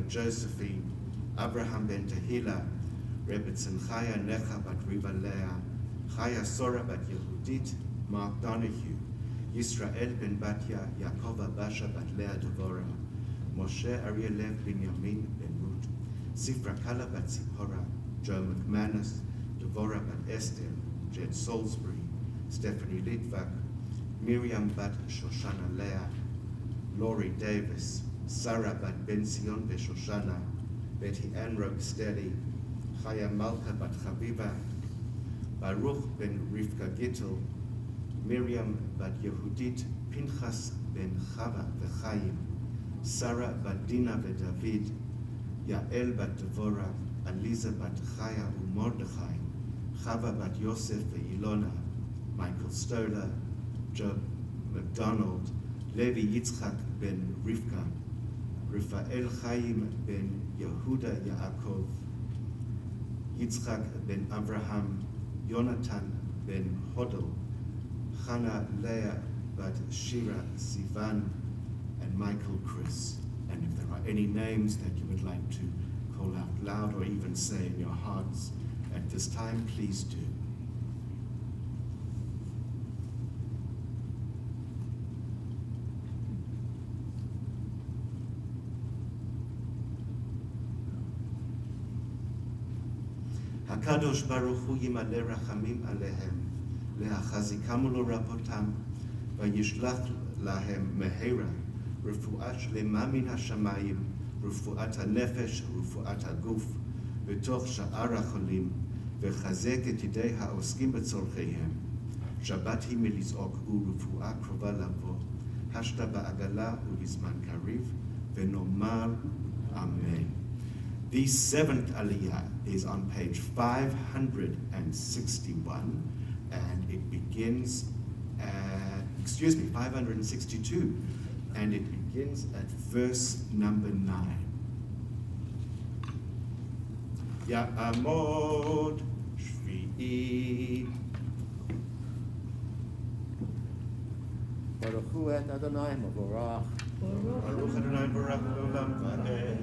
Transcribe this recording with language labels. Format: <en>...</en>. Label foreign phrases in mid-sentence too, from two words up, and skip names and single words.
<en>Josephine, Abraham ben Tehila, Rebbetzin Chaya Necha bat Riva Leah, Chaya Sora bat Yehudit, Mark Donahue, Yisrael ben Batya, Yaakov Basha bat Leah Devora, Moshe Arielev Binyamin ben Ruth, Sifra Kala bat Zipporah, Joe McManus, Devora bat Esther, Jed Salisbury, Stephanie Litvak, Miriam bat Shoshana Leah, Laurie Davis, Sarah bat Ben Sion Shoshana, Betty Ann Rocksteady, Chaya Malka bat Chaviva, Baruch ben Rivka Gittel, Miriam bat Yehudit, Pinchas ben Chava v'Chaim, Sarah bat Dina v'David, Yael bat Devorah, Aliza bat Chaya u'Mordechai, Chava bat Yosef v'Ilona, Michael Stoller, Joe McDonald, Levi Yitzchak ben Rivka, Rafael Chaim ben Yehuda Yaakov, Yitzchak ben Abraham, Yonatan ben Hodel, Chana Leah bat Shira Sivan, and Michael Chris. And if there are any names that you would like to call out loud or even say in your hearts at this time, please do.</en> <he>הקדוש ברוך הוא ימלא רחמים עליהם, להחזיקם ולרפאותם, וישלח להם מהרה רפואה שלמה מן השמיים, רפואת הנפש ורפואת הגוף, בתוך שאר החולים, וחזק את ידי העוסקים בצורכיהם. שבת היא מלזעוק ורפואה קרובה לבוא, השתה בעגלה ולזמן קריב, ונאמר אמן.</he> <en>The seventh Aliyah is on page 561, and it begins at, 562, and it begins at verse number 9.</en> <he>יעמוד שביעי. ברוך הוא את אדוני מבורך. ברוך אדוני ברוך עולם ועד.</he>